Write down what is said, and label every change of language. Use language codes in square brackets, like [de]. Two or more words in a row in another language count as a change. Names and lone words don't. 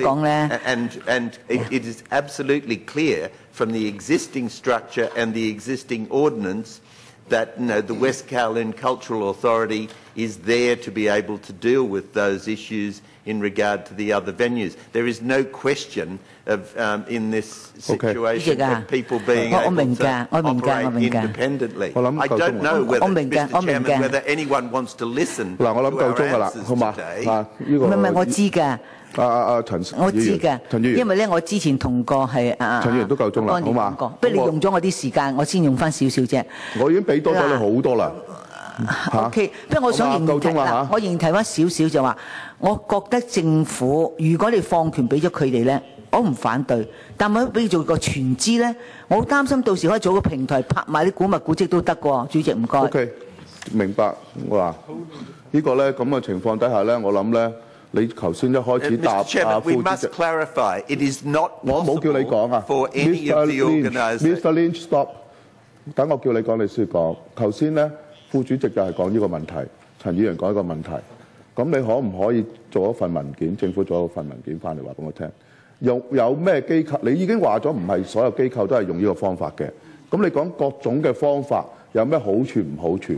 [en] it is absolutely clear from the existing structure and the existing ordinance that the West Kowloon Cultural Authority is there to be able to deal with those issues in regard to the other venues. There is no question of, in this situation, of people being able to operate independently. I don't know whether, Mr. Chairman, whether anyone wants to listen to our answers today. [yue] 我知㗎。我知㗎，因為咧我之前同過係陳議員都夠鐘啦，好嘛？不過你用咗我啲時間，我先用翻少少啫。我已經俾多咗你好多啦。 OK， 不過我想仍然提嗱，我仍然提翻少少就話，我覺得政府如果你放權俾咗佢哋咧，我唔反對，但係俾佢做個全資咧，我好擔心到時可以做個平台拍賣啲古物古蹟都得喎。主席唔該。 OK， 明白。我話呢個咧咁嘅情況底下咧，我諗咧。你頭先一開始答 [en] Mr. Chairman, [yue] 副 [en] we [yue] 主 [en] must [yue] 席， [en] clarify it is not [yue] 我冇叫你講 [en] possible 啊 for any of the organisations. Mr. Lynch stop， [yue] 等我叫你講，你先講。頭先咧，副主席就係講呢個問題，陳議員講一個問題。咁你可唔可以做一份文件？政府做一份文件翻嚟話俾我聽，有咩機構？你已經話咗唔係所有機構都係用呢個方法嘅。咁你講各種嘅方法有咩好處唔好處？